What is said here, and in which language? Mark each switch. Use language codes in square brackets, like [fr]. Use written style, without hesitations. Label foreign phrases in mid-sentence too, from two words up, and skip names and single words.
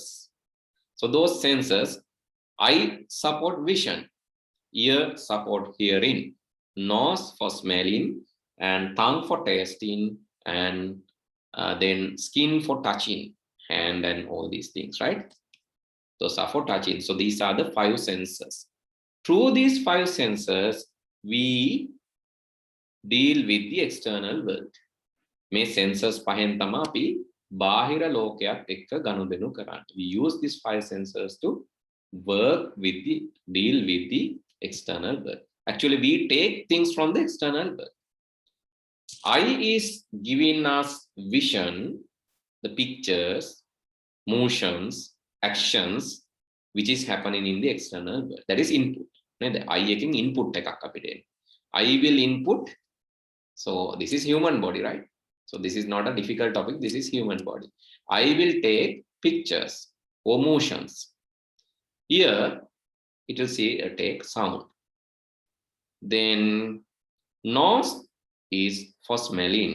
[en] So those senses, eye support vision, ear support hearing, nose for smelling, and tongue for tasting, and then skin for touching, hand and all these things, right? Those are for touching. So these are the 5 senses. Through these 5 senses, we deal with the external world. [si] මේ senses පහෙන් තමයි අපි බාහිර ලෝකයක් එක්ක ගනුදෙනු කරන්නේ. [en] We use these 5 senses to deal with the external world. Actually, we take things from the external world. Eye is giving us vision, the pictures, motions, actions, which is happening in the external world. That is input. The eye [si] එකෙන් input එකක් අපිට එන්නේ. [en] Eye will input. So this is human body, right? So this is not a difficult topic. This is human body. Eye will take pictures or motions. Here, it will take sound. Then nose is for smelling.